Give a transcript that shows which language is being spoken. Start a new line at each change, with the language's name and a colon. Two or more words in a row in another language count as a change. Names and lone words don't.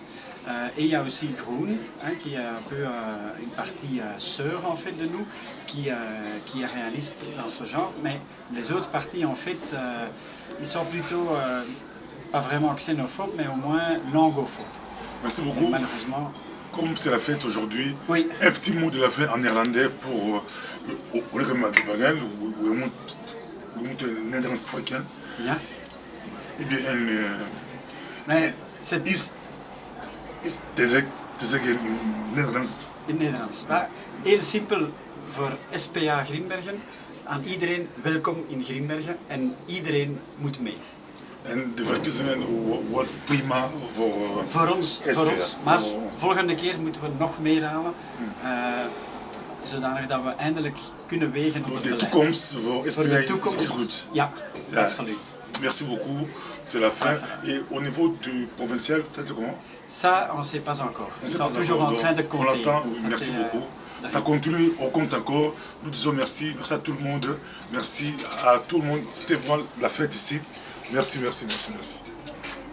French: Et il y a aussi Groen, qui est un peu une partie sœur en fait de nous, qui est réaliste dans ce genre. Mais les autres partis, en fait, ils sont plutôt pas vraiment xénophobes, mais au moins langophobes. Merci beaucoup. Et malheureusement. Comme c'est la fête aujourd'hui, oui. Un petit mot de la fin en néerlandais pour Olga Magbagan, où
Dutch: we moeten Nederlands spreken. Ja.
French: Eh bien,
Dutch: is te zeggen in Nederlands? In Nederlands. Maar heel simpel voor SPA Grimbergen. Aan iedereen welkom in Grimbergen en iedereen moet mee. En de verkiezingen was prima voor ons. Maar volgende keer moeten we nog meer halen. Zodanig dat we eindelijk kunnen wegen op het beleid. De toekomst voor SPA is goed. Ja, absoluut.
French: Merci beaucoup, c'est la fin. Et au niveau du provincial, c'est comment? Ça, on ne sait pas encore. Ils sont toujours en train de compter. On l'attend, merci beaucoup. Ça continue, on compte encore. Nous disons merci à tout le monde. Merci à tout le monde. C'était vraiment la fête ici.